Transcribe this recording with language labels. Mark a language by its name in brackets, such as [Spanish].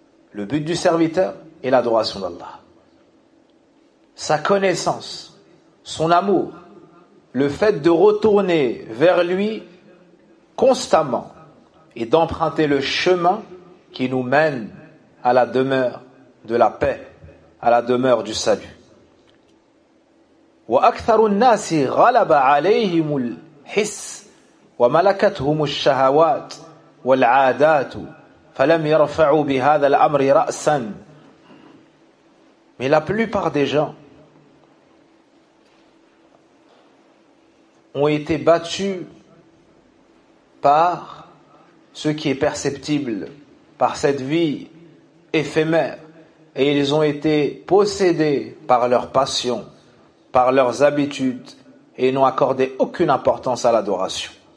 [French] Le but du serviteur est l'adoration d'Allah. Sa connaissance, son amour, le fait de retourner vers lui constamment et d'emprunter le chemin qui nous mène à la demeure de la paix, à la demeure du salut. [Arabic] Wa akthar an-nas ghalaba alayhim al-hiss وملكتهم الشهوات والعادات فلم يرفعوا بهذا الأمر رأسا. [French] Mais la plupart des gens ont été battus par ce qui est perceptible, par cette vie éphémère, et ils ont été possédés par leurs passions, par leurs habitudes, et n'ont accordé aucune importance à l'adoration.